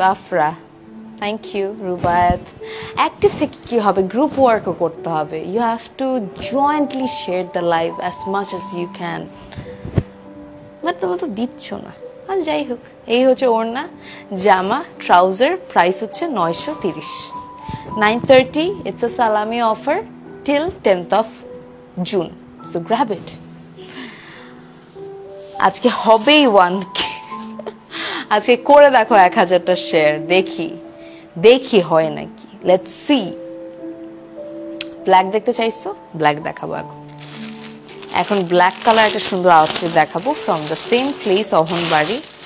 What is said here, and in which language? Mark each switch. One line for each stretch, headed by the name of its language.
Bangla: Afra,
English: Thank you.
Bangla: Rubaiyat, active থেকে কি হবে? গ্রুপ ওয়ার্কও করতে হবে.
English: You have to jointly share the live as much as you can.
Bangla: But তোমরা তো দিচ্ছ না. আর যাই হোক, এই হচ্ছে ওড়না, জামা, ট্রাউজার. প্রাইস হচ্ছে
English: 930. 930. It's a salami offer till 10th of June. So grab it.
Bangla: আজকে হবেই 1K, আজকে করে দেখো 1000টা শেয়ার, দেখি হয় নাকি,
English: Let's see.
Bangla: ব্ল্যাক দেখতে চাইছো? ব্ল্যাক দেখাবো এখন ব্ল্যাক কালার একটা সুন্দর আউটফিট দেখাবো
English: from the same place,
Bangla: অহনবাড়ি।